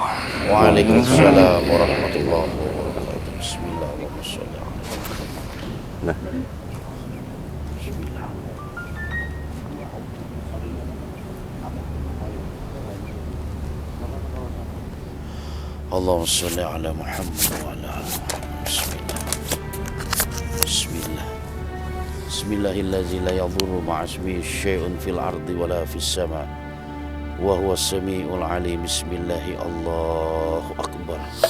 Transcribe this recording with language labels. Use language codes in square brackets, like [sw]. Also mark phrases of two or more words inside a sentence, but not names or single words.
[ar] وعليكم السلام ورحمة الله وبركاته. بسم الله الرحمن الرحيم. Nah. Bismillah. اللهم صل على محمد وعلى آل محمد. بسم الله. بسم الله. بسم الله الرحمن الرحيم. لا يضر مع اسمه شيء في الأرض ولا في السماء وهو السميع العليم. بسم الله الله أكبر.